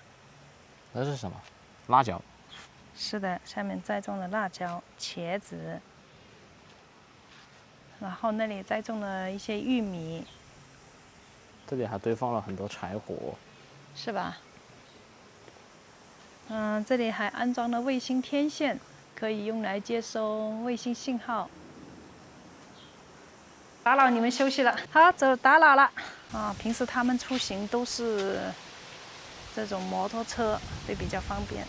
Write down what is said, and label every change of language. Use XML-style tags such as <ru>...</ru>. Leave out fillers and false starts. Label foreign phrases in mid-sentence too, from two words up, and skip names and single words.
<zh>那是什麼？辣椒。是的，下面栽種了辣椒、茄子，然後那裡栽種了一些玉米。這裡還堆放了很多柴火。是吧？這裡還安裝了衛星天線，可以用來接收衛星信號。打擾你們休息了，好，走，打擾了。啊，平時他們出行都是這種摩托車，会比較方便。</zh>